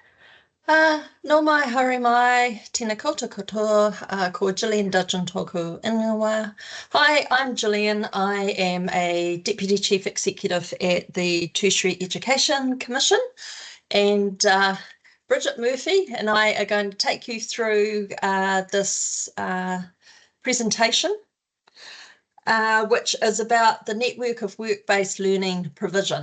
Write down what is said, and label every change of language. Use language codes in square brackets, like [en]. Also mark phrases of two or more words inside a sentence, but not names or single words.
[mi] No mai haere mai, tēnā koutou katoa, ko [en] Gillian Dudgeon [mi] tōku ingoa. [en] Hi, I'm Gillian. I am a Deputy Chief Executive at the Tertiary Education Commission, and Bridget Murphy and I are going to take you through this presentation, which is about the network of work-based learning provision.